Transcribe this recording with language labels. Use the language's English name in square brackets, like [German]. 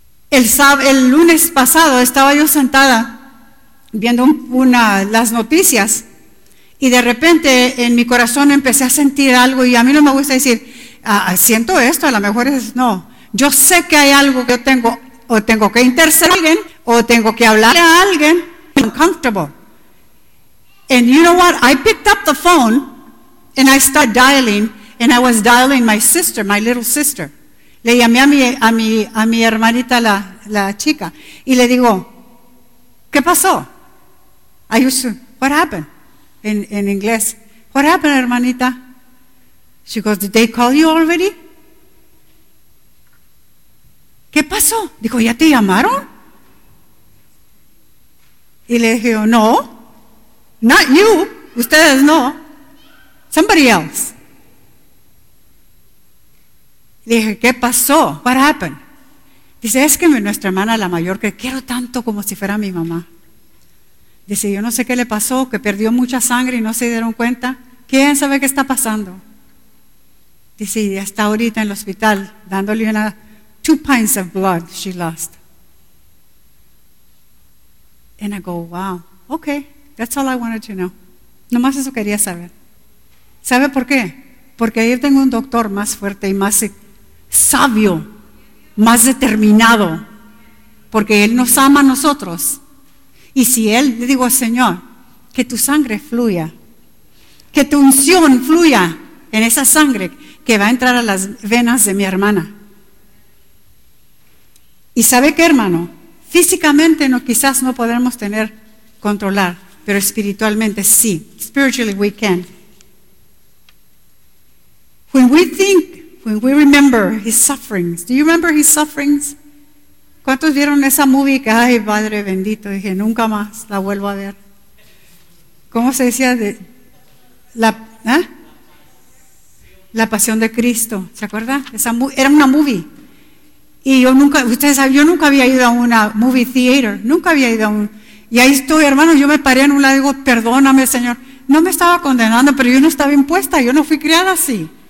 [Spanish] El lunes pasado estaba yo sentada viendo las noticias y de repente en mi corazón empecé a sentir algo y a mí no me gusta decir, siento esto, a lo mejor es, no. Yo sé que hay algo que yo tengo, o tengo que interceder a alguien, o tengo que hablar a alguien. [English] I'm uncomfortable. And you know what? I picked up the phone and I started dialing and I was dialing my sister, my little sister. [Spanish] Le llamé a mi hermanita, la chica, y le digo, ¿qué pasó? [English] I used to, what happened? [Spanish] En inglés, [English] what happened, hermanita? She goes, did they call you already? [Spanish] ¿Qué pasó? Dijo, ¿ya te llamaron? Y le dije, no, [English] not you, [Spanish] ustedes no, [English] somebody else. [Spanish] Dije, ¿qué pasó? [English] What happened? [Spanish] Dice, es que nuestra hermana, la mayor, que quiero tanto como si fuera mi mamá. Dice, yo no sé qué le pasó, que perdió mucha sangre y no se dieron cuenta. ¿Quién sabe qué está pasando? Dice, y está ahorita en el hospital dándole una [English] 2 pints of blood she lost. And I go, wow, okay, that's all I wanted to know. [Spanish] Nomás eso quería saber. ¿Sabe por qué? Porque ahí tengo un doctor más fuerte y más sabio, más determinado, porque Él nos ama a nosotros. Y si Él, le digo, Señor, que tu sangre fluya, que tu unción fluya en esa sangre que va a entrar a las venas de mi hermana. Y sabe qué, hermano, físicamente no, quizás no podremos tener controlar, pero espiritualmente sí. [English] Spiritually we can. When we think, when we remember His sufferings, do you remember His sufferings? [Spanish] ¿Cuántos vieron esa movie que, ay, Padre bendito, dije, nunca más la vuelvo a ver? ¿Cómo se decía? La Pasión de Cristo, ¿se acuerda? Esa era una movie. Y yo nunca, ustedes saben, yo nunca había ido a una movie theater, nunca había ido a un, y ahí estoy, hermano, yo me paré en un lado y digo, perdóname, Señor, no me estaba condenando, pero yo no estaba impuesta, yo no fui criada así.